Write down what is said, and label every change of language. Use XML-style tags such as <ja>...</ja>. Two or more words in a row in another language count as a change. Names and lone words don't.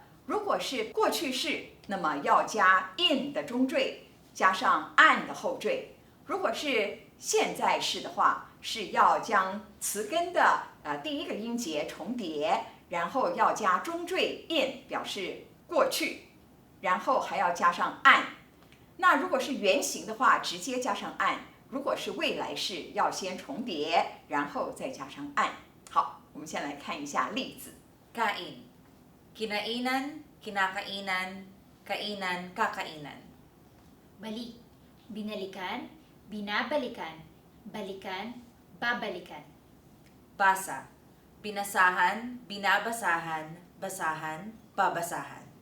<zh>如果是过去式，那么要加 in 的中缀，加上 an 的后缀；如果是现在式的话，是要将词根的第一个音节重叠，然后要加中缀 in 表示过去，然后还要加上 an。那如果是原形的话，直接加上 an。如果是未来式，要先重叠，然后再加上 an。好，我们先来看一下例子。</zh> <tl>Kain. Kinainan, kinakainan, kainan, kakainan. Balik. Binalikan, binabalikan, balikan, babalikan. Basa. Binasahan, binabasahan, basahan, babasahan.</tl>